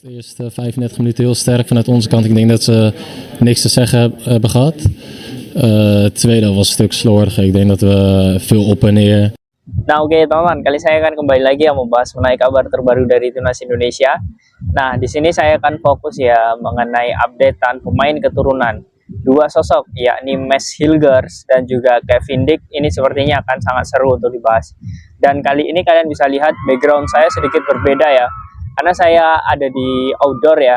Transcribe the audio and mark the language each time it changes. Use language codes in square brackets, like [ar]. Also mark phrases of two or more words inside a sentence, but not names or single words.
[nl] De eerste 35 minuten heel sterk vanuit onze kant. Ik denk dat ze niks te zeggen hebben gehad. Het tweede was een stuk slordiger. Ik denk dat we veel op en neer. [id] Nah oke teman-teman, kali saya akan kembali lagi ya membahas mengenai kabar terbaru dari Timnas Indonesia. Nah di sini saya akan fokus ya mengenai updatean pemain keturunan dua sosok, yakni Mads Hilgers dan juga Kevin Dijk. Ini sepertinya akan sangat seru untuk dibahas. Dan kali ini kalian bisa lihat background saya sedikit berbeda ya, karena saya ada di outdoor ya.